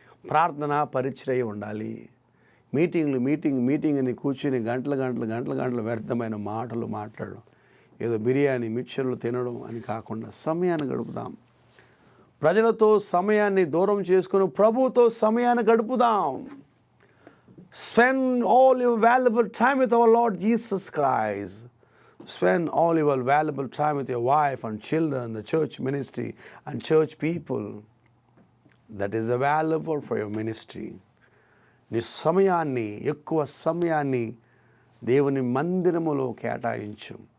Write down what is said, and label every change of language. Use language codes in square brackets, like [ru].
[te] ప్రార్థన పరిచర్య ఉండాలి. మీటింగ్ అని కూర్చుని గంటలు వ్యర్థమైన మాటలు మాట్లాడడం, ఏదో బిర్యానీ మిక్చర్లు తినడం అని కాకుండా సమయాన్ని గడుపుదాం. ప్రజలతో సమయాన్ని దూరం చేసుకుని ప్రభువుతో సమయాన్ని గడుపుదాం. [en] Spend all your valuable time with our Lord Jesus Christ. Spend all your valuable time with your wife and children, the church ministry and church people. That is available for your ministry. [te] నీ సమయాన్ని, ఎక్కువ సమయాన్ని దేవుని మందిరములో కేటాయించు.